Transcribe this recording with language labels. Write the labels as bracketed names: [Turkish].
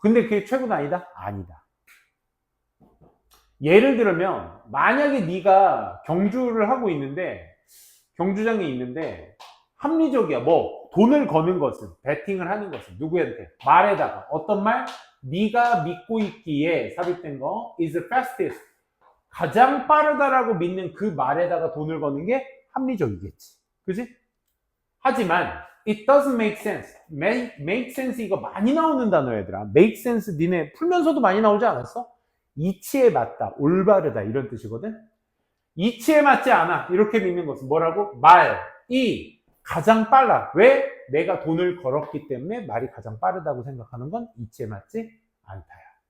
[Korean] 근데 그게 최고는 아니다? 아니다. 예를 들면 만약에 네가 경주를 하고 있는데, 경주장에 있는데 합리적이야. 뭐 돈을 거는 것은, 베팅을 하는 것은 누구한테? 말에다가 어떤 말? 네가 믿고 있기에 삽입된 거 [English] is fastest, [Korean] 가장 빠르다라고 믿는 그 말에다가 돈을 거는 게 합리적이겠지. 그지? 하지만 [English] it doesn't make sense. [Korean] make sense 이거 많이 나오는 단어 얘들아. make sense 니네 풀면서도 많이 나오지 않았어? 이치에 맞다, 올바르다 이런 뜻이거든. 이치에 맞지 않아 이렇게 믿는 것은 뭐라고? 말이 가장 빨라. 왜? 내가 돈을 걸었기 때문에 말이 가장 빠르다고 생각하는 건 이치에 맞지 않다야.